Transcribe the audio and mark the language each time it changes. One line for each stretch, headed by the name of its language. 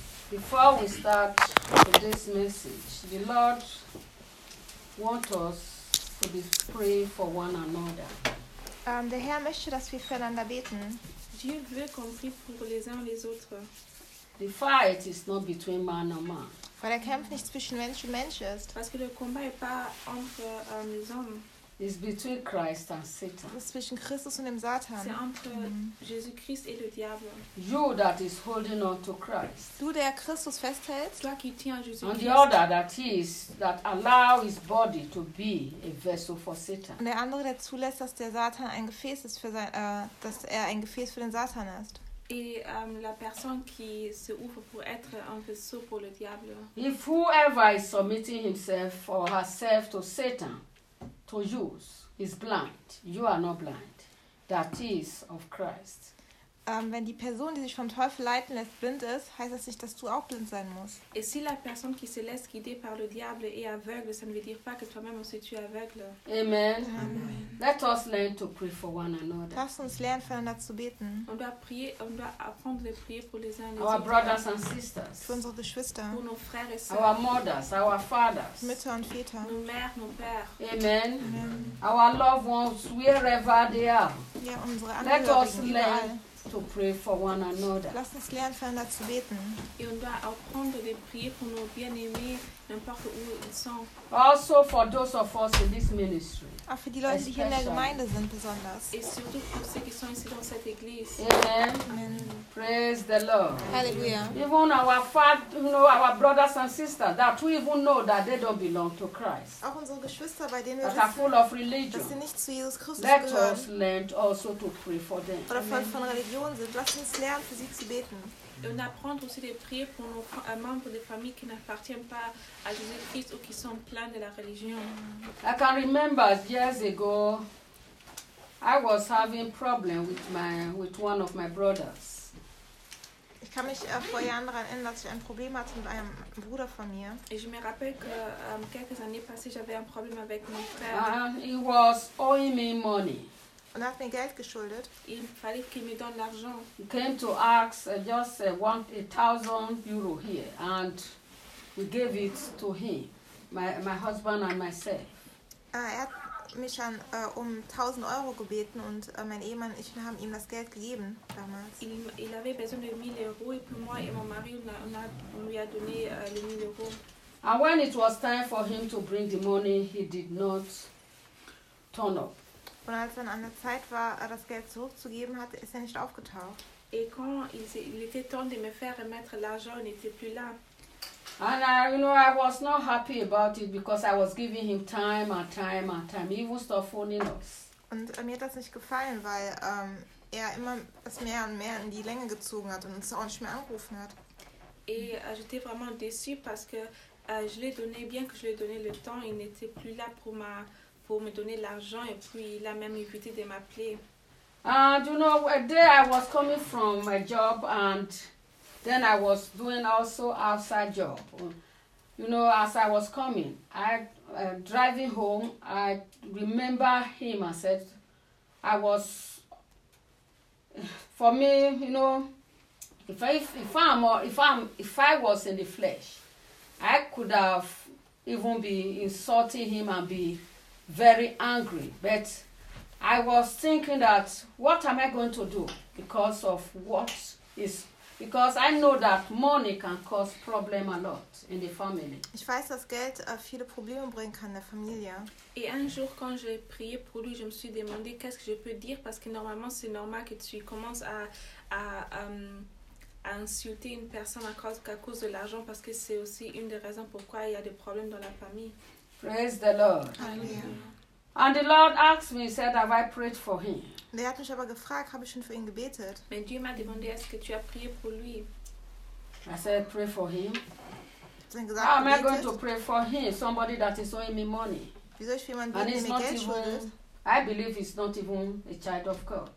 English: Before we start this message, the Lord wants us to be praying for one another.
German: Der Herr möchte, dass wir füreinander beten.
French: Dieu veut qu'on prie pour les uns les autres.
English: The fight is not between man and man.
German: Weil der Kampf nicht zwischen Mensch und Mensch ist.
French: Parce que le combat est pas entre les hommes.
English: It's between Christ and Satan.
German: Es ist zwischen Christus und dem Satan.
French: C'est entre Jésus Christ et le diable.
English: You that is holding on to Christ.
German: Du, der Christus festhält.
French: Toi qui tiens Jésus Christ.
English: And the other that allow his body to be a vessel for Satan.
German: Und der andere, der zulässt, dass der Satan ein Gefäß ist für sein, dass er ein Gefäß für den Satan ist.
French: Et la personne qui se ouvre pour être un vaisseau pour le diable.
English: If whoever is submitting himself or herself to Satan. To use is blind. You are not blind. That is of Christ.
German: Wenn die Person, die sich vom Teufel leiten lässt, blind ist, heißt das nicht, dass du auch blind sein musst.
French: Et si la personne qui se laisse guider par le diable est aveugle, ça ne veut dire pas que toi-même aussi tu es aveugle.
English: Amen. Amen. Let us learn to pray for one another.
German: Lass uns lernen, füreinander zu beten.
French: On doit prier, on doit apprendre à prier pour les uns les
English: our
French: autres.
English: Brothers and sisters.
German: Für unsere Geschwister.
French: Pour nos frères et sœurs.
English: Our mothers, our fathers.
German: Mütter und Väter.
French: Nos mères, nos pères.
English: Amen. Amen. Our loved ones, wherever they are.
German: Ja, unsere Angehörigen.
English: Let us learn. To pray for one another.
German: Lass uns lernen, füreinander zu beten.
French: Et on doit apprendre de prier pour nos bien-aimés, n'importe où ils sont.
English: Also for those of us in this ministry.
German: Auch für die Leute, die hier in der Gemeinde sind, besonders.
French: Et surtout pour ceux qui sont ici dans cette église.
English: Amen. Amen. Praise the Lord. Hallelujah. Even our our brothers and sisters, that we even know that they don't belong to Christ.
German: Auch unsere Geschwister, bei denen wir
English: that are full of religion.
German: Dass sie nicht zu Jesus Christus
English: let
German: gehören.
English: Let us learn also to pray for them.
German: Oder voll von Religion sind. Lass uns lernen, für sie zu beten.
French: Und apprendre aussi de prier pour nos membres de famille qui n'appartiennent pas à Jésus Christ ou qui sont pleins de la religion.
English: I can remember years ago, I was having problem with one of my brothers.
German: Ich kann mich vor Jahren daran erinnern, dass ich ein Problem hatte mit einem Bruder von mir.
French: Et je me rappelle que quelques années passées, j'avais un problème avec mon frère.
English: He was owing me money.
German: Und hat mir Geld geschuldet.
French: Il fallait qu'il me donne l'argent.
English: He came to ask just 1,000 euro here, and we gave it to him, my husband and myself.
German: Er hat mich an 1,000 euro gebeten und mein Ehemann und ich haben ihm das Geld gegeben damals.
French: Il avait besoin de 1,000 euros et puis moi et mon mari on lui a donné les 1,000 euros.
English: And when it was time for him to bring the money, he did not turn up.
German: Und als dann an der Zeit war, das Geld zurückzugeben, hat ist er nicht aufgetaucht.
French: Et quand il était temps de me faire remettre l'argent, il n'était plus là.
English: And I was not happy about it because I was giving him time and time and time. He would stop phoning us.
German: Und mir hat das nicht gefallen, weil er immer es mehr und mehr in die Länge gezogen hat und uns auch nicht mehr angerufen hat.
French: Et j'étais vraiment déçu parce que je lui ai donné bien que je lui ai donné le temps, il n'était plus là pour ma pour me donner l'argent et puis il a même évité de m'appeler.
English: And you know, a day I was coming from my job and then I was doing also outside job. You know, as I was coming, I driving home, I remember him and said, I was, for me, you know, if I was in the flesh, I could have even be insulting him and be very angry, but I was thinking that what am I going to do because of what is, because I know that money can cause problem a lot in the family.
German: Ich weiß, dass Geld viele Probleme bringen kann in der Familie.
French: Et un jour, quand j'ai prié pour lui, je me suis demandé qu'est-ce que je peux dire parce que normalement c'est normal que tu commences à insulter une personne à cause de l'argent parce que c'est aussi une des raisons pourquoi il y a des problèmes dans la famille.
English: Praise the Lord. Hallelujah. And the Lord asked me, said, have I prayed for him?
German: Er hat mich aber gefragt, habe ich schon für ihn gebetet?
French: Mais Dieu m'a demandé, est-ce que tu as prié pour lui?
English: I said, pray for him.
German: Gesagt,
English: how am
German: gebetet?
English: I going to pray for him? Somebody that is owing me money.
German: Wie soll ich für jemanden beten, der mir Geld schuldet?
English: I believe he's not even a child of God.